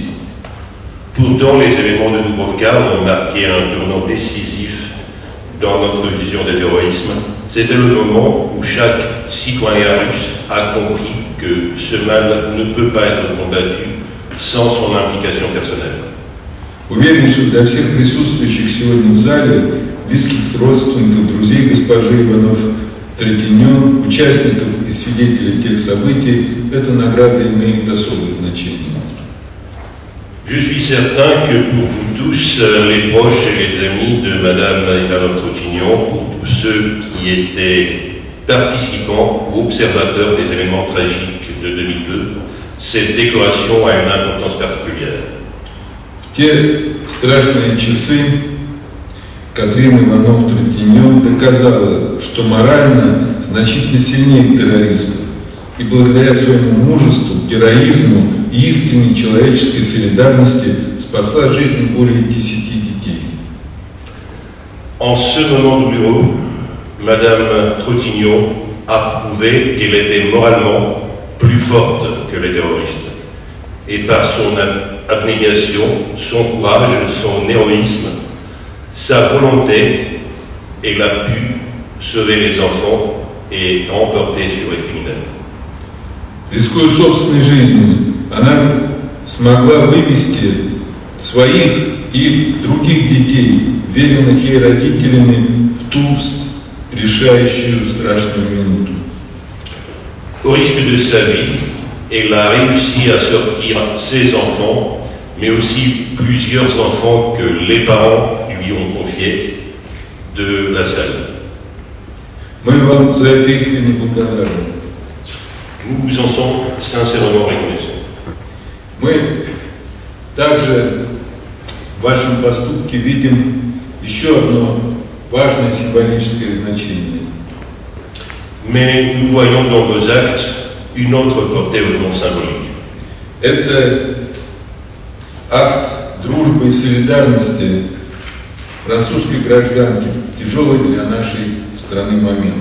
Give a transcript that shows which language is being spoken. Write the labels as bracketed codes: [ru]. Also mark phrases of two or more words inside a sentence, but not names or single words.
[fr] Pourtant, les événements de Dubrovka ont marqué un tournant décisif dans notre vision du terrorisme. C'était le moment où chaque citoyen russe a compris que ce mal ne peut pas être combattu sans son implication personnelle. [ru] Уверен, что для всех присутствующих сегодня в зале, близких родственников, друзей госпожи Иванов-Трекинен, участников и свидетелей тех событий, эта награда имеет особое значение. [fr] Je suis certain que pour vous tous, les proches et les amis de Madame Ivanov-Trokhinyan, pour tous ceux qui étaient participants ou observateurs des événements tragiques de 2002, cette décoration a une importance particulière. [ru] В те страшные часы Катрина Иванов-Трекинен доказала, что морально значительно сильнее террористов, и благодаря своему мужеству, героизму и искренней человеческой солидарности спасла жизни более 10 детей. [fr] En ce moment douloureux, Madame Trokhinyan a prouvé qu'elle était moralement plus forte que les terroristes. Et par son abnégation, son courage, son héroïsme, sa volonté, elle a pu sauver les enfants et remporter sur les criminels. [ru] Рискуя собственной жизнью, она смогла вывести своих и других детей, веренных ей родителями, в ту решающую страшную минуту. [fr] Au risque de sa vie, elle a réussi à sortir ses enfants, mais aussi plusieurs enfants que les parents lui ont confiés de la salle. [ru] Мы вам за это искренне благодарны. [fr] Nous vous en sommes sincèrement reconnaissants. [ru] Мы также в вашем поступке видим еще одно важное символическое значение. [fr] Mais nous voyons dans vos actes une autre portée hautement symbolique. [ru] Это акт дружбы и солидарности французской гражданки в тяжелый для нашей страны момент.